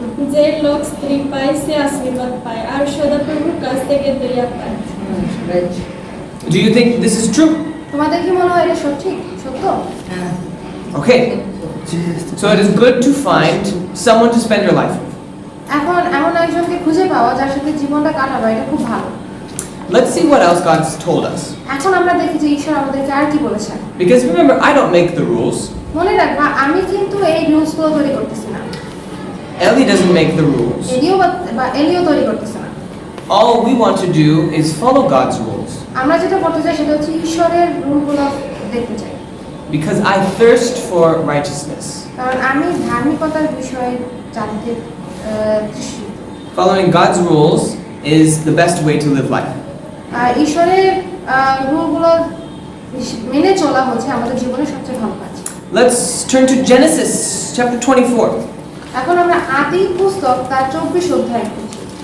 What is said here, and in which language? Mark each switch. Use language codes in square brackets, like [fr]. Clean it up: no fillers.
[bn] যে লোক স্ত্রী পায় সে আশীর্বাদ পায় আর সদাপ্রভুর কাছ থেকে দয়া পায়। [en] Do you think this is true? [bn] তোমাদের কি মনে হয় এটা সত্যি? সত্য? হ্যাঁ [en] Okay. So it is good to find someone to spend your life with. [bn] এখন এমন একজনকে খুঁজে পাওয়া যার সাথে জীবনটা কাটাবা এটা খুব ভালো। [en] Let's see what else God's told us. [bn] এখন আমরা দেখি যে ঈশ্বর আমাদেরকে আর কি বলেছেন। [en] Because remember, I don't make the rules. [bn] মনে রাখবা আমি কিন্তু এই রুলসগুলো তৈরি করতেছি না। [en] Ellie doesn't make the rules. [bn] এলিও তৈরি করতেছে না। [en] All we want to do is follow God's rules. [bn] আমরা যেটা করতে চাই সেটা হচ্ছে ঈশ্বরের রুলগুলো দেখতে চাই। [en] Because I thirst for righteousness. [bn] কারণ আমি ধার্মিকতার বিষয়ে জানতে তৃষ্ণিত। [en] Following God's rules is the best way to live life. [bn] আর ঈশ্বরের রুলগুলো মেনে চলা হচ্ছে আমাদের জীবনের সবচেয়ে ভালো কাজ। [en] Let's turn to Genesis chapter 24. [bn] এখন আমরা আদি পুস্তক তার 24 অধ্যায় পড়ছি।